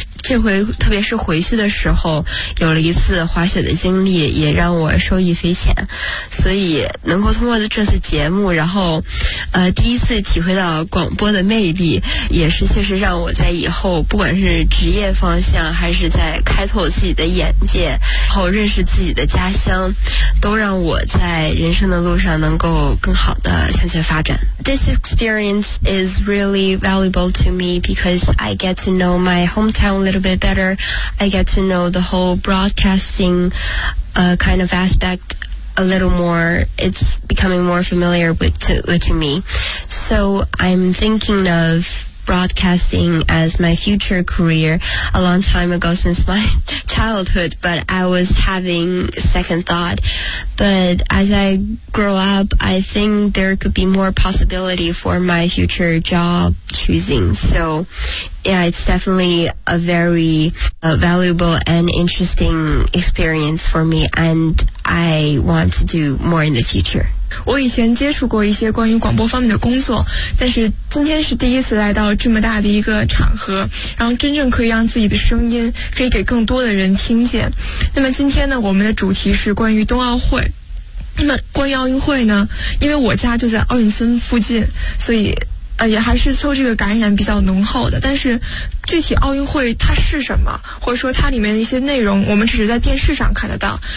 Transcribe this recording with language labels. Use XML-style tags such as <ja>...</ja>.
<zh>这回特别是回去的时候有了一次滑雪的经历，也让我受益匪浅，所以能够通过这次节目，然后第一次体会到广播的魅力，也是确实让我在以后不管是职业方向还是在开拓自己的眼界，然后认识自己的家乡，都让我在人生的路上能够更好的向前发展。</zh> <en>This experience is really valuable to me because I get to know my hometowna little bit better. I get to know the whole broadcasting kind of aspect a little more. It's becoming more familiar to me. So I'm thinking of broadcasting as my future career a long time ago since my childhood, but I was having second thought. But as I grow up, I think there could be more possibility for my future job choosing. So,Yeah, it's definitely a very valuable and interesting experience for me, and I want to do more in the future.</en> <zh>我以前接触过一些关于广播方面的工作，但是今天是第一次来到这么大的一个场合，然后真正可以让自己的声音可以给更多的人听见。那么今天呢，我们的主题是关于冬奥会。那么关于奥运会呢，因为我家就在奥运村附近，所以也还是受这个感染比较浓厚的，但是具体奥运会它是什么，或者说它里面的一些内容，我们只是在电视上看得到。</zh>